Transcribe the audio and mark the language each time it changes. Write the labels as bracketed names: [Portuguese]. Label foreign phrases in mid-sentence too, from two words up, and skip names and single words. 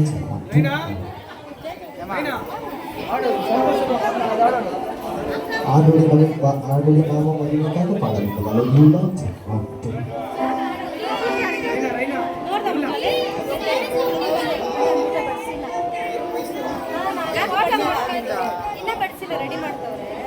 [Kannada] ರೈನಾ ರೈನಾ ಆಡು ಸಂತೋಷ [Tamil] ஆடுடைய நாம மகிமைக்காக பாடல்கள் [Kannada] ರೈನಾ ಇನ್ನ ಬಡಿಸಿಲ್ಲ ರೆಡಿ ಮಾಡ್ತವ್ರೆ